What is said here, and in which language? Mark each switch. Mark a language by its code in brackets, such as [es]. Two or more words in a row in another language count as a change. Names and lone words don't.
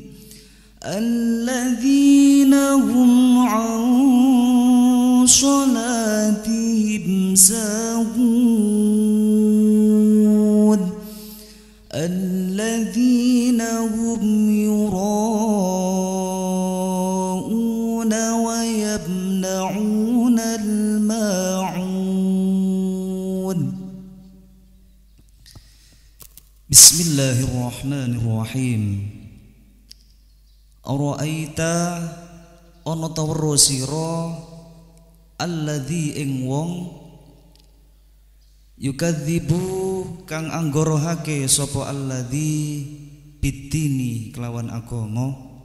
[ar] الذين هم عن صلاتهم ساهون الذين هم يراءون ويمنعون الماعون. Bismillahirrahmanirrahim. [jv] Ara'aita ana ta weruh sira alladzi ing wong yukadzibu kang anggorohake sapa alladzi bidini kelawan agama.